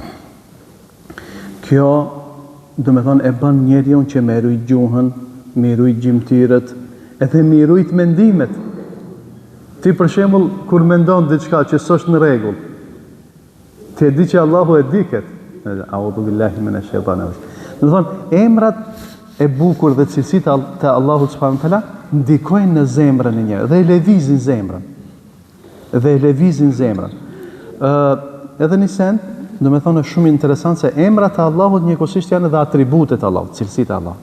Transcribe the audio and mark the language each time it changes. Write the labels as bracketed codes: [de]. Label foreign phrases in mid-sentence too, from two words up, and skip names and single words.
[sq] Kjo, do me thonë, e bën njeriu që me rujt gjuhën, me rujt gjymtyrët, edhe me rujt mendimet. Ti për shembull, kur mendon diçka që s'është në rregull, ti e di që Allahu e di këtë. [ar] أعوذ بالله من الشيطان الرجيم. [sq] Do thonë, emrat e bukur dhe cilësitë të Allahut [ar] سبحانه وتعالى [sq] ndikojnë në zemrën e njerëzit dhe e lëvizin zemrën. Edhe një send, do me thonë është shumë interesant se emrat e Allahut njëkohësisht janë edhe atributet e Allahut, cilësitë e Allahut.